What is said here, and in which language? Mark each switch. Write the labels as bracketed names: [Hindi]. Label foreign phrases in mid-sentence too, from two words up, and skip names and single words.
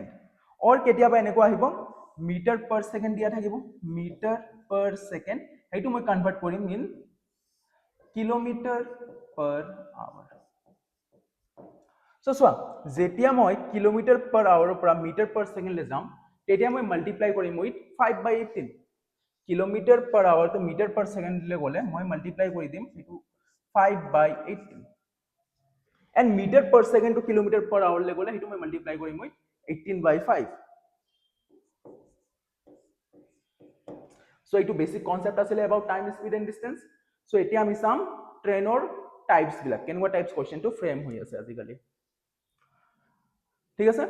[Assamese] অৰ কেতিয়াবা এনেকুৱা আহিব m/s দিয়া থাকিব, m/s, সেইটো মই কনভাৰ্ট কৰিম ইন km/h। সো চোৱা, যেতিয়া মই km/h পৰা m/s লৈ যাম, তেতিয়া মই মাল্টিপ্লাই কৰিম উইথ 5/18। [English] km/h to m/s [Assamese] লৈ গ'লে মই মাল্টিপ্লাই কৰি দিম এইটো 5/18। [English] and m/s to km/h [Assamese] লৈ গ'লে সেইটো মই মাল্টিপ্লাই কৰিম উইথ 18/5। সো এইটো [English] basic concept [Assamese] আছিল [English] about time, speed and distance. [Assamese] সো এতিয়া আমি চাম ট্ৰেইনৰ টাইপছ বিলাক, কেনেকুৱা টাইপছ কোৱেশ্চনটো ফ্ৰেম হৈ আছে আজিকালি, ঠিক আছে?